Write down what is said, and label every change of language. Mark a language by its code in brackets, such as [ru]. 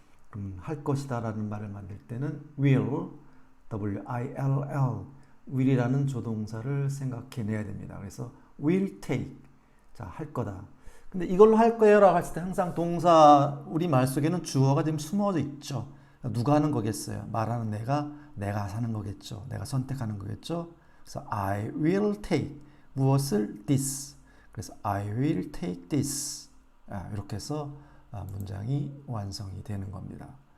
[ko] 그럼 할 것이다 라는 말을 만들 때는 will, W-I-L-L, will이라는 조동사를 생각해 내야 됩니다. 그래서 will take, 자, 할 거다. 근데 이걸로 할 거예요 라고 했을 때 항상 동사, 우리 말 속에는 주어가 지금 숨어져 있죠. 누가 하는 거겠어요? 말하는 내가 하는 거겠죠. 내가 선택하는 거겠죠. 그래서 [en] I will take, [ko] 무엇을? [en] this. [ko] 그래서 [en] I will take this. [ko] 이렇게 해서 문장이 완성이 되는 겁니다.